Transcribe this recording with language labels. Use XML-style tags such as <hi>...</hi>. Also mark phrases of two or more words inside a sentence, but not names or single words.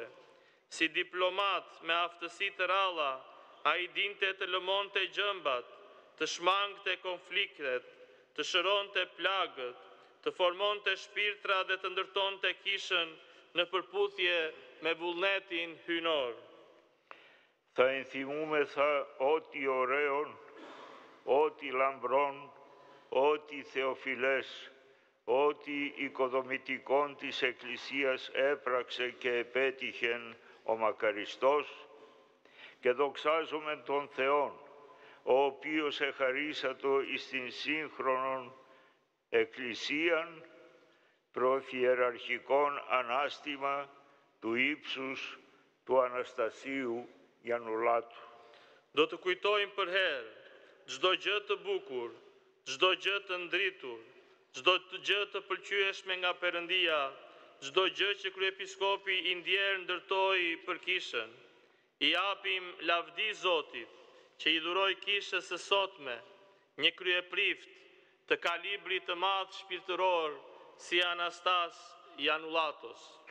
<sq>Si diplomat me aftësi të ralla, ai dinte të lëmonte gjëmbat, të shmangte konfliktet, të shëronte plagët, të formonte shpirtra dhe të ndërtonte kishën në përputhje me vullnetin hynor.</sq> <el>Θα ενθυμούμεθα ό,τι ωραίον, ό,τι λαμπρόν, ό,τι θεοφιλές, ό,τι οικοδομητικόν της Εκκλησίας έπραξε και επέτυχεν ο μακαριστός, και δοξάζομεν τον Θεόν, ο οποίος εχαρίσατο εις την σύγχρονον Εκκλησίαν προφιεραρχικόν ανάστημα του ύψους του Αναστασίου Janulatu.</el> <sq>Do të kujtojmë për herë çdo gjë të bukur, çdo gjë të ndritur, çdo gjë të pëlqyeshme nga Perëndia, çdo gjë që kryepiskopi i ndjerë ndërtoi për kishën. I japim lavdi Zotit që i dhuroi kishës së sotme një kryeprift të kalibrit të madh shpirtëror si Anastas Janulatos.</sq>